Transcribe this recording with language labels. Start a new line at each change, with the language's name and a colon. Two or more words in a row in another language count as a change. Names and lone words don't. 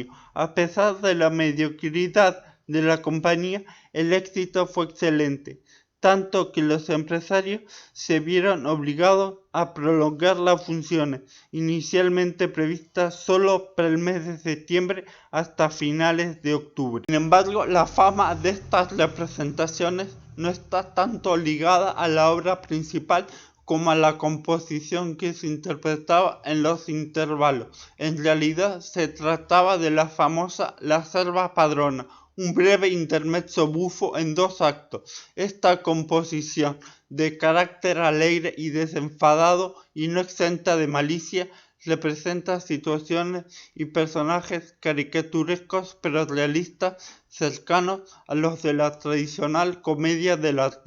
Spanish: A pesar de la mediocridad de la compañía, el éxito fue excelente, tanto que los empresarios se vieron obligados a prolongar las funciones, inicialmente previstas solo para el mes de septiembre hasta finales de octubre. Sin embargo, la fama de estas representaciones no está tanto ligada a la obra principal como a la composición que se interpretaba en los intervalos. En realidad se trataba de la famosa La Serva Padrona, un breve intermezzo bufo en 2 actos. Esta composición, de carácter alegre y desenfadado y no exenta de malicia, representa situaciones y personajes caricaturescos pero realistas, cercanos a los de la tradicional comedia del arte.